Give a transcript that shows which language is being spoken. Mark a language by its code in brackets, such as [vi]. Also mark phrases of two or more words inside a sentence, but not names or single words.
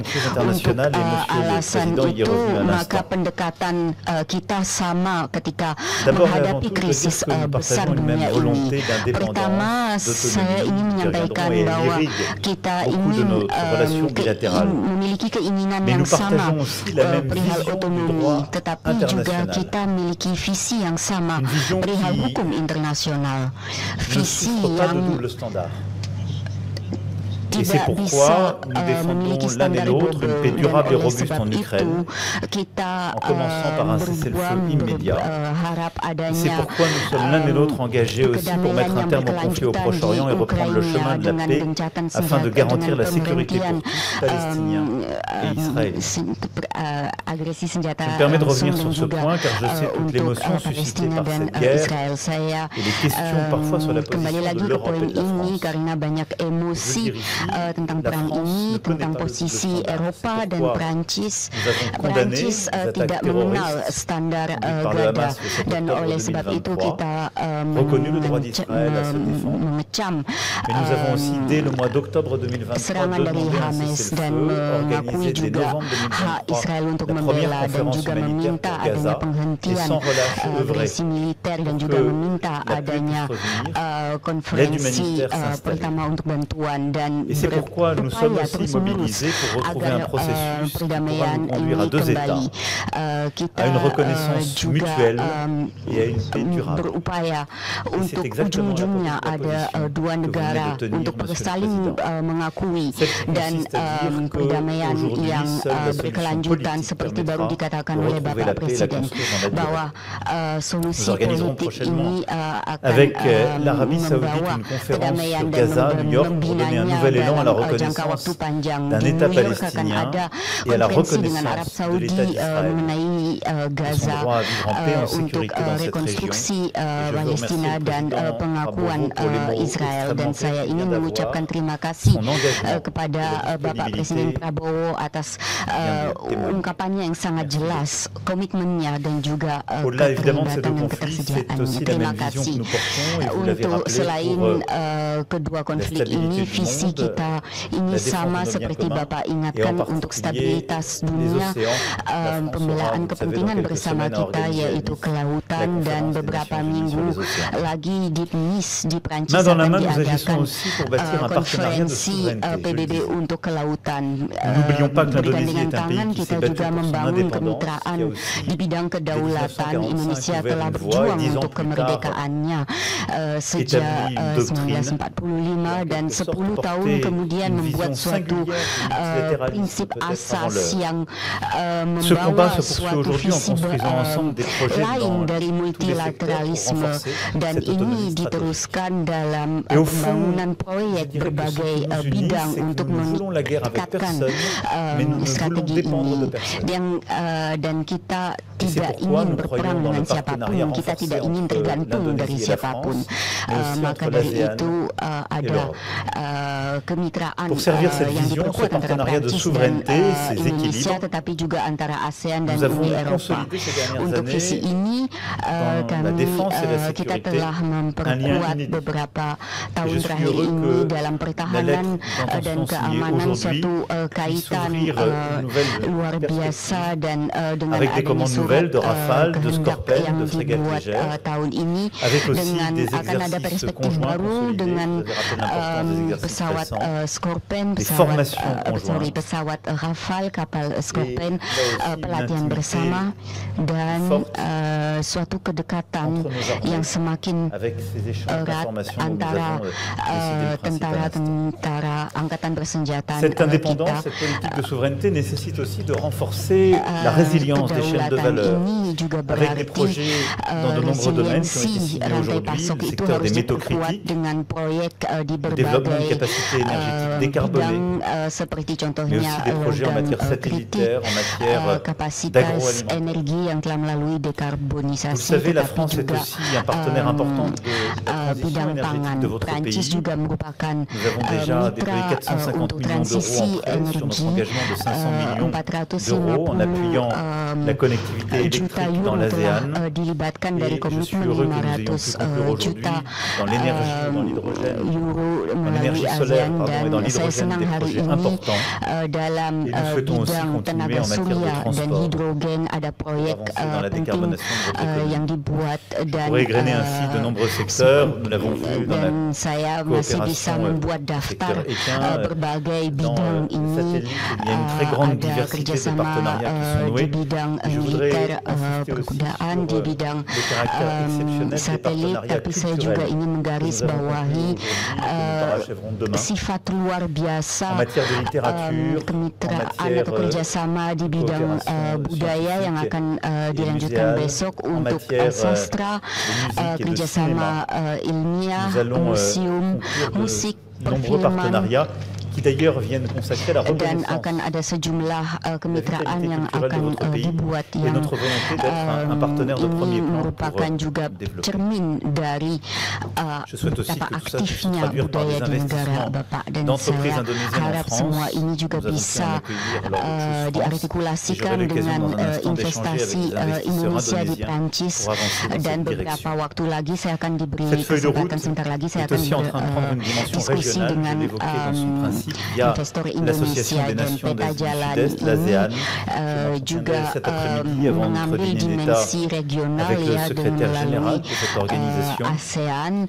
[id] Untuk alasan itu, maka pendekatan kita sama ketika menghadapi krisis besar dunia ini. Pertama, saya ingin menyampaikan bahwa kita ingin memiliki keinginan keinginan [fr] Mais [id] yang [fr] nous partageons [id] sama [fr] aussi la même [id] perihal [fr] vision du [id] otonomi, [fr] droit [id] tetapi juga [fr] international. [id] kita memiliki visi yang sama [fr] Une vision [id] perihal [fr] qui [id] hukum internasional. [fr] ne [id] Visi [fr] souffre pas de [id] yang [en] double standard. [fr] Et c'est [id] tidak bisa [fr] pourquoi nous [id] memiliki [fr] défendons l'un et [id] standar [fr] l'autre une paix [id] double, [fr] durable [id] dan [fr] et [id] oleh [fr] robuste [id] sebab [fr] en [id] itu [fr] Ukraine, [id] kita [fr] en commençant par un cessez-le-feu immédiat. [id] berharap [fr] Et c'est [id] adanya [fr] pourquoi nous sommes l'un et l'autre engagés aussi pour mettre un terme au conflit au Proche-Orient et reprendre le chemin de la paix afin de garantir la sécurité pour tous, Palestiniens et Israéliens. [id] agresi senjata [fr] Je me permets de revenir [id] langsung [fr] sur ce [id] dan [fr] point [id] juga [fr] car je sais toute [id] untuk [fr] l'émotion suscitée [id] Palestina [fr] par [id] dan [fr] cette guerre [id] Israel. Saya [fr] et les questions parfois sur la [id] kembali [fr] position [id] lagi [fr] de [id] ke [fr] l'Europe [id] poin [fr] et de la [id] ini [fr] France. [id] karena banyak emosi [fr] Je veux dire ici, [id] tentang [fr] la [id] perang [fr] France [id] ini, [fr] ne connaît [id] tentang [fr] pas le [id] posisi [en] double standard. [id] Eropa [fr] C'est [id] dan [fr] pourquoi [id] Prancis. [fr] nous avons condamné [id] Prancis [fr] les attaques [id] tidak mengenal [fr] terroristes [id] standar [fr] conduites par le [id] gada [fr] Hamas le 7 [id] dan [fr] octobre [id] oleh sebab itu [fr] 2023, [id] kita [fr] reconnu le droit d'Israël à se défendre. [id] mengecam [fr] Mais nous avons aussi, dès le mois d'octobre 2023, [id] serangan dari [fr] demandé un [id] Hamas dan [fr] cessez-le-feu [id] mengakui [fr] organisé dès [id] juga [fr] novembre [id] hak [fr] 2023, [id] Israel untuk [fr] la première [id] membela dan [fr] conférence [id] juga [fr] humanitaire [id] meminta [fr] pour [id] adanya [fr] Gaza, et [id] penghentian [fr] sans relâche œuvrer [id] agresi militer dan [fr] pour [id] juga [fr] que [id] meminta [fr] la paix [id] adanya [fr] puisse revenir, [id] konferensi [fr] humanitaire s'installer. [id] pertama untuk bantuan dan [fr] Et c'est pourquoi nous sommes [id] berupaya [fr] aussi [id] terus-menerus [fr] mobilisés pour retrouver un [id] agar [fr] processus qui pourra [id] perdamaian [fr] nous conduire à [id] ini [fr] deux [id] kembali. [fr] États, [id] Kita [fr] à une reconnaissance [id] juga [fr] mutuelle et à une paix durable. [id] berupaya [fr] c'est [id] untuk [fr] exactement [id] ujung-ujungnya [fr] la [id] ada [fr] position [id] dua [fr] que vous [id] negara [fr] venez de tenir, [id] untuk [fr] Monsieur le [id] saling [fr] Président. [id] mengakui [fr] Celle qui [id] dan [fr] consiste à dire que [id] perdamaian [fr] aujourd'hui, [id] yang [fr] seule la solution [id] berkelanjutan [fr] politique [id] seperti baru [fr] permettra [id] dikatakan [fr] de [id] oleh [fr] retrouver [id] Bapak [fr] la paix et la [id] Presiden [fr] construire dans la durée. [id] bahwa solusi [fr] Nous organiserons [id] politik [fr] prochainement [id] ini akan [fr] avec l'Arabie Saoudite [id] membawa [fr] une conférence [id] perdamaian [fr] sur [id] dan [fr] Gaza, New York, pour donner un [id] membinanya [fr] nouvel élan à la [id] dalam jangka [fr] reconnaissance [id] waktu panjang. [fr] d'un [id] Di [fr] État [id] New York akan [fr] palestinien [id] ada [fr] et à la [id] konferensi dengan Arab [fr] reconnaissance de [id] Saudi [fr] l'État d'Israël [id] mengenai [fr] et son [id] Gaza [fr] droit à vivre en paix et en [id] untuk [fr] sécurité dans cette région. [id] rekonstruksi [fr] Et je veux [id] Palestina [fr] remercier le [id] dan [fr] président [id] pengakuan [fr] Prabowo pour les mots [id] Israel dan [fr] extrêmement [id] saya [fr] clairs qu'il [id] ingin [fr] vient d'avoir, [id] mengucapkan terima kasih [fr] son engagement [id] kepada [fr] et la [id] Bapak [fr] disponibilité [id] Presiden Prabowo atas [fr] vient de témoigner. [id] ungkapannya yang sangat jelas, komitmennya dan juga [fr] Au-delà évidemment de ces deux [id] keterlibatan dan [fr] conflits, c'est [id] ketersediaannya. [fr] aussi la [id] Terima [fr] même vision que [id] kasih. [fr] nous portons et vous l'avez [id] Untuk [fr] rappelé [id] selain [fr] pour [id] kedua konflik [fr] stabilité [id] ini, [fr] du [id] visi [fr] monde, [id] kita ini [fr] la défense [id] sama [fr] de nos biens [id] seperti [fr] communs, [id] Bapak [fr] et en [id] ingatkan untuk [fr] particulier [id] stabilitas [fr] les [id] dunia, [fr] océans. La France [id] pembelaan [fr] aura, vous le savez, [id] kepentingan [fr] dans quelques [id] bersama [fr] semaines à [id] kita [fr] organiser à [id] yaitu [fr] Nice [id] kelautan [fr] la [id] dan [fr] conférence des [id] beberapa [fr] Nations Unies sur [id] minggu [fr] les océans. [id] lagi di Nice di Prancis [fr] Main dans la [id] akan [fr] main, nous agissons [id] diadakan [fr] aussi pour bâtir un partenariat de [id] konferensi [fr] souveraineté. Je le [id] PBB [fr] dis. [id] untuk kelautan. [fr] N'oublions pas que l'Indonésie [id] Bergandengan [fr] est un [id] tangan [fr] pays qui [id] kita [fr] s'est battu [id] juga [fr] pour son [id] membangun [fr] indépendance, [id] kemitraan [fr] qui a aussi, [id] di bidang kedaulatan. [fr] 1945 [id] Indonesia [fr] ouvert [id] telah [fr] une voie, [id] berjuang [fr] et 10 ans [id] untuk [fr] plus [id] kemerdekaannya sejak [fr] établi une doctrine [id] 1945 dan [fr] en quelque sorte [id] 10 tahun [fr] porter [id] kemudian [fr] une [id] membuat [fr] vision [id] suatu [fr] singulière du multilatéralisme [id] prinsip [fr] peut-être avant [id] asas [fr] l'heure. [id] yang [fr] Ce combat [id] membawa [fr] se poursuit [id] suatu [fr] aujourd'hui en [id] visi [fr] construisant ensemble des projets [id] lain [fr] dans [id] dari [fr] tous les secteurs pour [id] multilateralisme [fr] renforcer [id] dan [fr] cette [id] ini [fr] autonomie stratégique. [id] diteruskan dalam [fr] Et au fond, [id] pembangunan [fr] je [id] proyek [fr] dirais que ce [id] berbagai [fr] qui nous unit, [id] bidang [fr] c'est que [id] untuk [fr] nous ne voulons la guerre avec [id] meningkatkan [fr] personne, mais nous ne voulons [id] strategi [fr] dépendre de [id] ini [fr] personne. [id] dan kita [fr] Et c'est [id] tidak [fr] pourquoi [id] ingin [fr] nous [id] berperang [fr] croyons dans [id] dengan [fr] le partenariat [id] siapapun, kita [fr] renforcé [id] tidak ingin [fr] entre [id] tergantung dari [fr] l'Indonésie et la [id] siapapun. [fr] France, mais aussi [id] Maka [fr] entre [id] dari [fr] l'ASEAN [id] itu ada [fr] l'Europe. [id] kemitraan [fr] Pour servir cette [id] yang [fr] vision, [id] diperkuat [fr] ce [id] antara [fr] partenariat de [id] Prancis dan [fr] souveraineté, ces [id] Indonesia, [fr] équilibres, [id] tetapi juga antara ASEAN dan [fr] nous avons [id] Uni Eropa. [fr] consolidé ces dernières [id] Untuk visi [fr] années [id] ini [fr] dans la défense et la [id] kita [fr] sécurité [id] telah [fr] un lien [id] memperkuat [fr] inédit. [id] beberapa [fr] Et [id] tahun [fr] je suis [id] terakhir [fr] heureux [id] ini [fr] que [id] dalam [fr] la [id] pertahanan [fr] lettre [id] dan [fr] d'intention signée [id] keamanan, [fr] aujourd'hui [id] suatu [fr] puisse [id] kaitan [fr] ouvrir une nouvelle [id] luar biasa dan dengan [fr] avec des [id] adanya [fr] commandes [id] surat [fr] nouvelles de Rafale, de [id] kehendak [fr] Scorpène, [id] yang [fr] de frégates [id] dibuat [fr] légères, [id] tahun ini [fr] avec aussi [id] dengan [fr] des [id] akan ada [fr] exercices [id] perspektif [fr] conjoints [id] baru [fr] consolidés. [id] dengan [fr] Vous avez rappelé l'importance des exercices [id] pesawat [fr] récents, [id] Scorpène, [fr] des [id] pesawat [fr] formations conjointes. [id] pesawat Rafale, kapal Scorpène, [fr] là aussi [id] pelatihan [fr] une [id] bersama dan [fr] forte [id] suatu kedekatan [fr] entre nos armées. [id] yang semakin [fr] Avec ces échanges [id] erat [fr] d'informations dont nous [id] antara [fr] avons décidé le principe à l'instant. [id] tentara-tentara angkatan bersenjata [fr] Cette indépendance, [id] kita. [fr] cette politique de souveraineté nécessite aussi de renforcer la résilience des chaînes de valeur [id] Ini juga [fr] avec des [id] berarti [fr] projets dans de nombreux domaines qui ont été [id] resiliensi [fr] signés [id] rantai [fr] aujourd'hui, [id] pasok [fr] le [id] itu [fr] secteur [id] harus [fr] des métaux [id] diperkuat [fr] critiques, [id] dengan proyek di [fr] le développement de [id] berbagai [fr] capacités énergétiques décarbonées, [id] bidang seperti [fr] mais [id] contohnya [fr] aussi des projets en matière [id] kritik, [fr] satellitaire, en matière [id] kapasitas [fr] d'agroalimentaire. [id] energi yang telah melalui [fr] Vous le [id] dekarbonisasi, [fr] savez, la [id] tetapi [fr] France est [id] juga [fr] aussi un partenaire important de la transition [id] bidang pangan. [fr] énergétique de votre [id] Prancis [fr] pays. [id] juga merupakan [fr] Nous avons déjà déployé [id] mitra [fr] 450 [id] untuk [fr] millions d'euros [id] transisi [fr] en prêt sur notre [id] energi, [fr] engagement de 500 millions [id] 450 [fr] d'euros en appuyant la connectivité [id] juta [fr] électrique dans [id] euro telah [fr] l'ASEAN. [id] dilibatkan [fr] Et [id] dari [fr] je suis [id] komitmen [fr] heureux que nous ayons pu [id] 500 [fr] conclure aujourd'hui [id] juta [fr] dans l'énergie, dans l'hydrogène, [id] euro [fr] dans [id] melalui [fr] l'énergie solaire [id] ASEAN [fr] dans l'hydrogène des projets importants. Et nous souhaitons aussi continuer en matière de transport pour avancer dans la décarbonation de votre économie. Je pourrais égrener ainsi de nombreux secteurs. Nous l'avons vu dans la coopération du secteur équin. Dans le satellite, il y a une très grande diversité de partenariats qui sont noués. Je voudrais insister aussi sur le caractère exceptionnel des partenariats culturels que nous avons parachèverons demain en matière de littérature, en matière [id] kerjasama di bidang budaya yang akan dilanjutkan besok untuk sastra, kerjasama ilmiah, museum, musik, perfilman, [fr] qui d'ailleurs viennent consacrer la reconnaissance [id] dan akan ada sejumlah kemitraan yang akan dibuat yang ini merupakan juga cermin dari betapa aktifnya budaya di negara Bapak, dan saya harap semua ini juga bisa diartikulasikan dengan investasi Indonesia di Prancis, dan beberapa waktu lagi saya akan diberi kesempatan, sebentar lagi saya akan berdiskusi dengan investor Indonesia, dan peta jalan ini juga mengambil dimensi regional ya, melalui ASEAN.